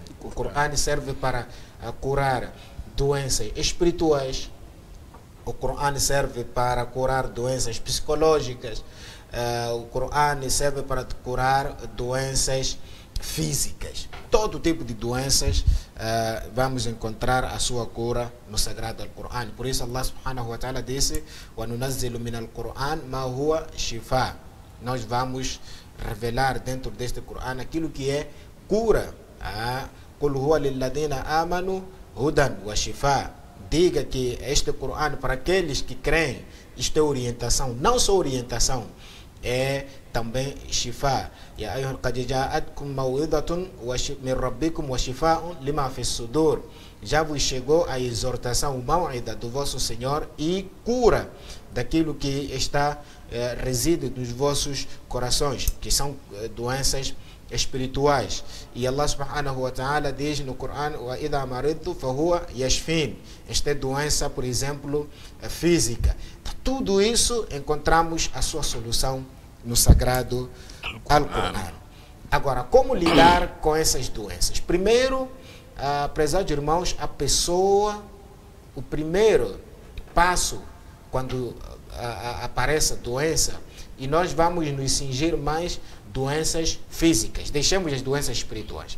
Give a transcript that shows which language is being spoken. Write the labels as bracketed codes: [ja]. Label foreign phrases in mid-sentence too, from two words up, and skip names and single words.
[pt] O Corão serve para curar doenças espirituais O Corão serve para curar doenças psicológicas. O Corão serve para curar doenças físicas. Todo tipo de doenças vamos encontrar a sua cura no Sagrado Al-Qur'an. Por isso [ar] الله سبحانه وتعالى [pt] disse: [ar] وَنُنَزِّلُ مِنَ الْقُرْآنِ مَا هُوَ شِفَاء. [pt] Nós vamos revelar dentro deste Corão aquilo que é cura. [ar] قُلْ هُوَ لِلَّذِينَ آمَنُوا هُدًى وَشِفَاء. [pt] Diga que este Corão, para aqueles que creem, isto é orientação, não só orientação, é também shifa. [ar] يا أيها قد جاءتكم موعظة من ربكم وشفاء لما في صدور. [pt] Já vos chegou a exortação, o maw'ida do vosso Senhor e cura daquilo que está reside nos vossos corações, que são doenças espirituais. E [ar] الله سبحانه وتعالى [pt] diz no Corão: [ar] وإذا مرضت فهو يشفين. [pt] Esta é doença, por exemplo, física. Tudo isso encontramos a sua solução no Sagrado Al-Qur'an. Agora, como lidar com essas doenças? Primeiro, prezados irmãos, a pessoa, o primeiro passo quando aparece a doença, e nós vamos nos cingir mais doenças físicas, deixemos as doenças espirituais.